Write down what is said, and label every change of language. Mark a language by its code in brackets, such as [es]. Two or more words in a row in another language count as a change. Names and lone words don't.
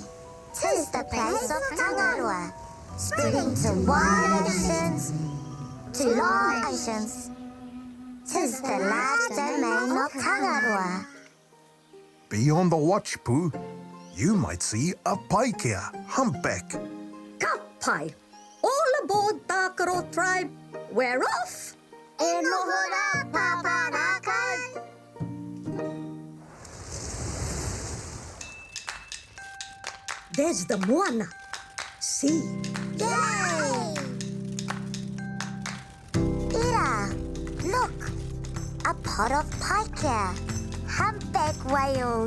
[en] 'Tis the place of Tangaroa, spreading to wide oceans, to long oceans. 'Tis the large domain of Tangaroa. Be on the watch, Pooh. You might see a Paikea, Humpback. [mi] Ka pai. [en] All aboard Tākaro Tribe. We're off. [mi] E noho rā, Pāpā Rākau. [en] There's the moana. See? Yay! Ira, look. A pot of Paikea. Humpback whales.